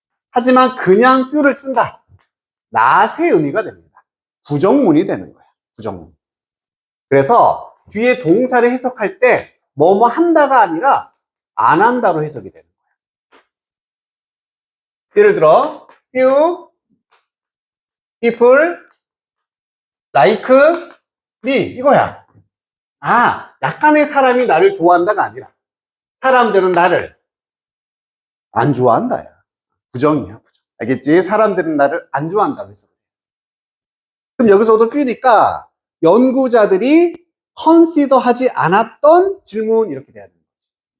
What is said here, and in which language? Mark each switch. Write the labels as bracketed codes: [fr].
[ko] 하지만 그냥 few를 쓴다. 낫의 의미가 됩니다. 부정문이 되는 거야. 부정문. 그래서 뒤에 동사를 해석할 때 뭐뭐 한다가 아니라 안 한다로 해석이 되는 거야. 예를 들어 [en] few people like me [ko] 이거야. 아, 약간의 사람이 나를 좋아한다가 아니라 사람들은 나를 안 좋아한다. 야. 부정이야, 부정. 알겠지? 사람들은 나를 안 좋아한다고 해서. 그럼 여기서도 퓨니까 연구자들이 컨시더 하지 않았던 질문 이렇게 돼야 되는 거지.